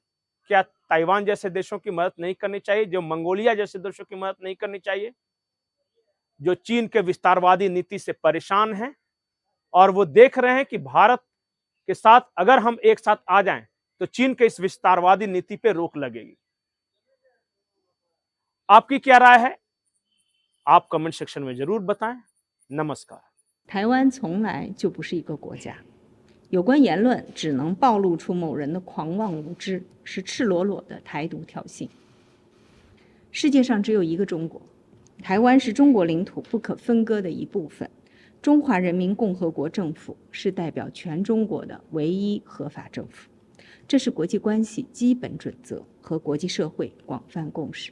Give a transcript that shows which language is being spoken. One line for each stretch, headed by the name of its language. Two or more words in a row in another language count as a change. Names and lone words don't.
Hindi: क्या ताइवान जैसे देशों की मदद नहीं करनी चाहिए? जो मंगोलिया जैसे देशों की मदद नहीं करनी चाहिए, जो चीन के विस्तारवादी नीति से परेशान हैं और वो देख रहे हैं कि भारत के साथ अगर हम एक साथ आ जाएं तो चीन के इस विस्तारवादी नीति पे रोक लगेगी। आपकी क्या राय है? आप कमेंट सेक्शन में जरूर बताएं। नमस्कार।
Chinese: 台湾从来就不是一个国家，有关言论只能暴露出某人的狂妄无知，是赤裸裸的台独挑衅。世界上只有一个中国，台湾是中国领土不可分割的一部分，中华人民共和国政府是代表全中国的唯一合法政府，这是国际关系基本准则和国际社会广泛共识。